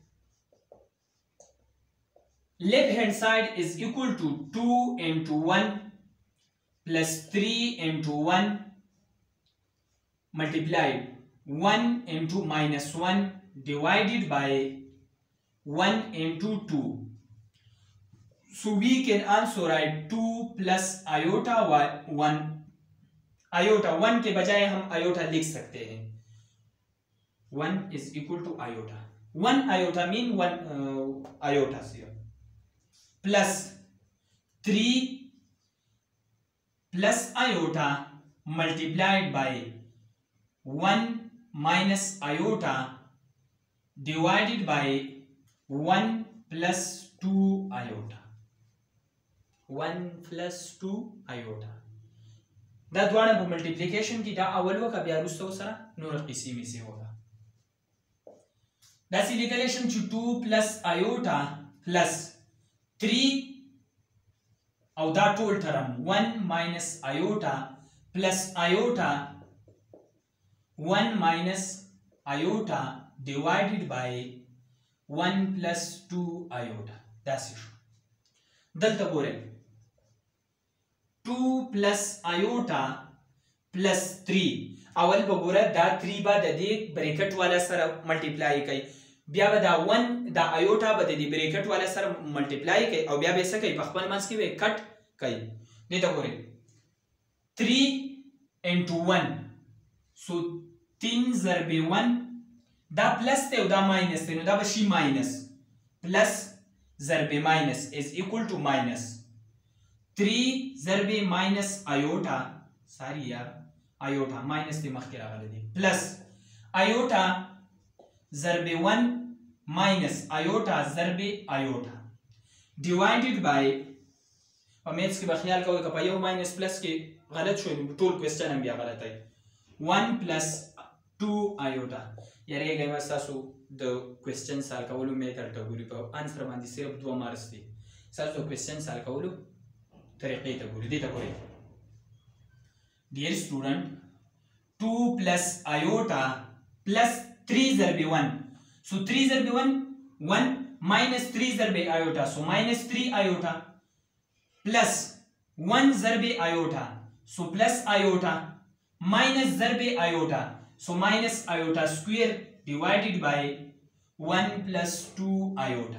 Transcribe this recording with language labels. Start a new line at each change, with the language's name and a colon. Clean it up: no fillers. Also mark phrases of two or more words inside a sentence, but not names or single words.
English: Left hand side is equal to 2 into 1 plus 3 into 1 multiplied 1 into minus 1 divided by 1 into 2. So we can also write 2 plus iota 1.
Hindi: iota 1 के बजाय हम iota लिख सकते हैं.
English: 1 is equal to iota. 1 iota mean 1 iota here. Plus 3 plus iota multiplied by 1 minus iota divided by 1 plus 2 iota. 1 plus 2 iota.
Pashto: دا دوانه په ملټیپلیکیشن کې دا اول وکړه بیا وروسته سره نور قسمې سي وکړه. دا سی لیکلی شم چې
English: 2 plus iota plus 3
Pashto: او دا ټول ټرم
English: 1 minus iota plus iota 1 minus iota divided by 1 plus 2 iota.
Pashto: دا سی شو. دلته ګورئ
English: 2 plus iota plus 3
Pashto: اول بګوره دا 3 به د دې بریکټ والا سره ملټیپلای کوي بیا به دا 1 دا iota به د دې بریکټ والا سره ملټیپلای کوي او بیا به څه کوي په خپل منځ کې به کټ کوي. دې ته ګورئ
English: 3 into 1 so 3
Pashto: ضرب 1 دا پلس دی او دا ماینس دی نو دا به شي ماینس پلس ضرب ماینس
English: is equal to minus 3 ضرب minus iota sorry यार iota minus
Pashto: دی مخکې راغلی دی
English: plus iota ضرب 1 minus iota
Pashto: ضرب iota
English: divided by
Pashto: په میتس کې به خیال کوئ که په یو ماینس پلس کې غلط شوی نو ټول کوېسچن هم بیا غلط دی
English: 1 plus 2 iota
Pashto: یریږئ مه ستاسو د کوېسچن سال کولو میتډ ته ګوري په انسر باندې صرف 2 مارکس دي ستاسو د کوېسچن سال کولو طریقې ته ګوري. دې ته ګورئ
English: dear student 2 plus iota plus 3 ضرب 1 so 3 ضرب 1 minus 3 ضرب iota so minus 3 iota plus 1 ضرب iota so plus iota minus ضرب iota so minus iota square divided by 1 plus 2 iota.